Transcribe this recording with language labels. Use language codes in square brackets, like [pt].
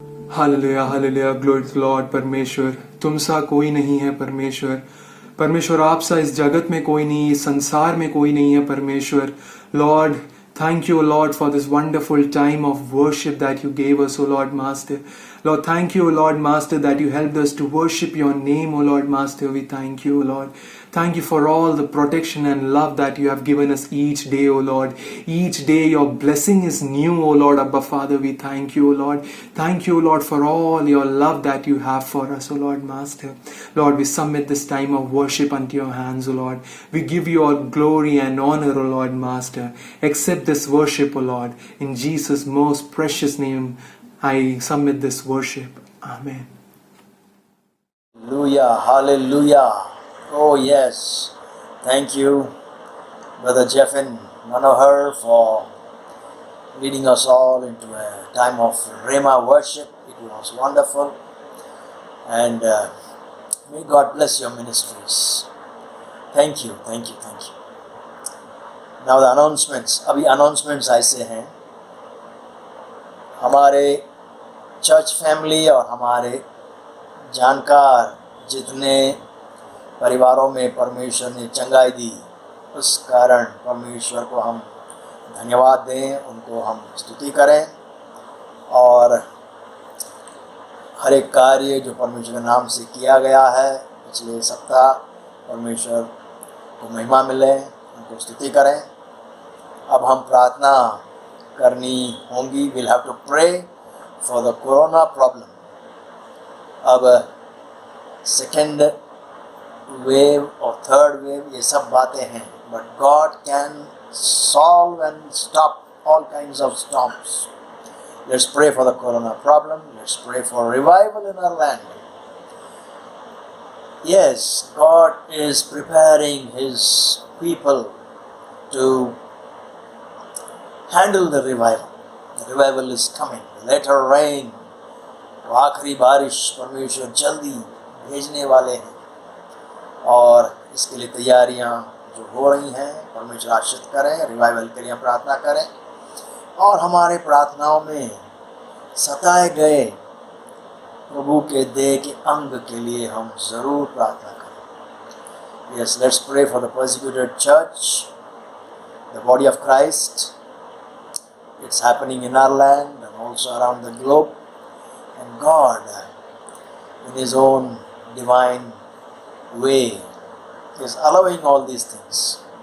[en] Hallelujah hallelujah, glory to Lord. [hi] परमेश्वर तुम सा कोई नहीं है परमेश्वर। परमेश्वर आप सा इस जगत में कोई नहीं, इस संसार में कोई नहीं है परमेश्वर। [en] Lord thank you, Lord, for this wonderful time of worship that you gave us, O Lord Master. Lord, thank you, O Lord Master, that you helped us to worship your name, O Lord Master. We thank you, O Lord. Thank you for all the protection and love that you have given us each day, O Lord. Each day your blessing is new, O Lord Abba Father. We thank you, O Lord. Thank you, Lord, for all your love that you have for us, O Lord Master. Lord, we submit this time of worship unto your hands, O Lord. We give you all glory and honor, O Lord Master. Accept this worship, O Lord. In Jesus' most precious name, I submit this worship. Amen. Hallelujah, hallelujah. Oh yes, thank you, Brother Jeffin Manohar, for leading us all into a time of Rhema worship. It was wonderful, and may God bless your ministries. Thank you, thank you, thank you. Now the announcements. [hi] अभी announcements ऐसे हैं, हमारे church family और हमारे जानकार जितने परिवारों में परमेश्वर ने चंगाई दी, उस कारण परमेश्वर को हम धन्यवाद दें, उनको हम स्तुति करें, और हर एक कार्य जो परमेश्वर के नाम से किया गया है पिछले सप्ताह परमेश्वर को महिमा मिले, उनको स्तुति करें। अब हम प्रार्थना करनी होंगी। [en] Will have to pray for the corona problem. [hi] अब सेकेंड वेव और थर्ड वेव ये सब बातें हैं, [en] But God can solve and stop all kinds of storms. Let's pray for the corona problem. Let's pray for revival in our land. Yes, God is preparing His people to handle the revival. The revival is coming. Later rain. [hi] तो आखिरी बारिश परमेश्वर जल्दी भेजने वाले हैं और इसके लिए तैयारियां जो हो रही हैं परमेश्वर आशीष करें। रिवाइवल के लिए प्रार्थना करें और हमारे प्रार्थनाओं में सताए गए प्रभु के देह के अंग के लिए हम ज़रूर प्रार्थना करें। [en] Yes, let's pray for the persecuted church, the body of Christ. It's happening in our land and also around the globe. And God, in His own divine way, is allowing all these things.